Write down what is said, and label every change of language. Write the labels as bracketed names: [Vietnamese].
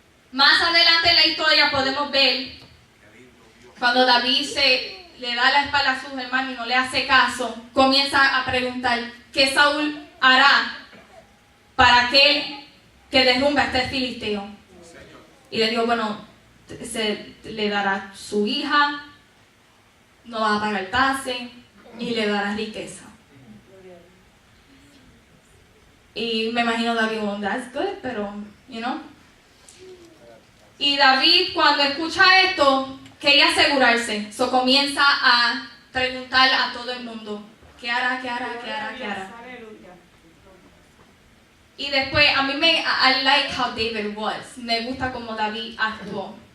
[Spanish] Más adelante en la historia podemos ver cuando David le da la espalda a sus hermanos y no le hace caso, comienza a preguntar qué Saúl hará para que derrumbe a este filisteo. Y le digo, bueno, le dará su hija, no va a pagar tase y le dará riqueza. Y me imagino [English] David, well, that's good, [Spanish] pero, [English] you know. [Spanish] Y David, cuando escucha esto, quería asegurarse. So comienza a preguntar a todo el mundo, ¿qué hará, qué hará, qué hará, qué hará? Y después, a mí [English] I like how David was. [Spanish] Me gusta como David actuó.